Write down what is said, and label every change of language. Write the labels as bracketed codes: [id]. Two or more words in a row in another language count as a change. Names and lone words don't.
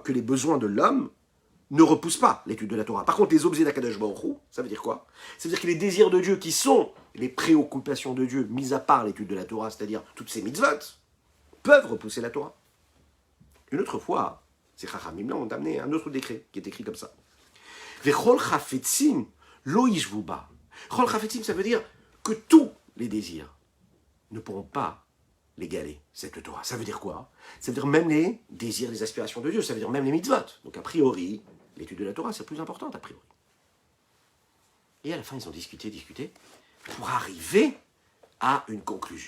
[fr] Que les besoins de l'homme ne repoussent pas l'étude de la Torah. Par contre, les objets d'Akadosh Baruch Hu, ça veut dire quoi? Ça veut dire que les désirs de Dieu qui sont les préoccupations de Dieu, mis à part l'étude de la Torah, c'est-à-dire toutes ces mitzvot, peuvent repousser la Torah. Une autre fois, C'est Chachamim là ont amené un autre décret qui est écrit comme ça. [he] וכל חפצים לא ישוו בה. כל חפצים, [fr] ça veut dire que tous les désirs ne pourront pas l'égaler, cette Torah. Ça veut dire quoi? Ça veut dire même les désirs, les aspirations de Dieu, ça veut dire même les mitzvot. Donc a priori, l'étude de la Torah, c'est plus important a priori. Et à la fin, ils ont discuté, pour arriver à une conclusion.